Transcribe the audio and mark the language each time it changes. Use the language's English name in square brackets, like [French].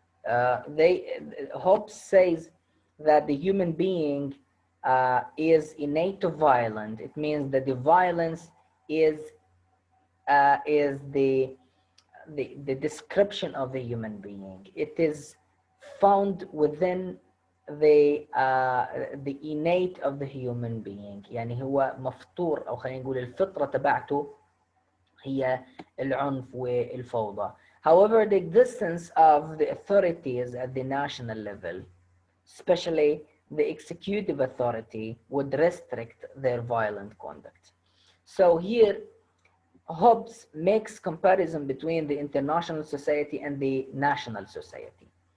[English] Hobbes says that the human being is innate to violent. It means that the violence is the description of the human being. It is found within the innate of the human being. [Arabic] يعني هو مفطور أو خلينا نقول الفطرة تبعته هي العنف والفوضى. [English] However, the existence of the authorities at the national level, especially the executive authority, would restrict their violent conduct. So here, Hobbes makes comparison between the international society and the national society.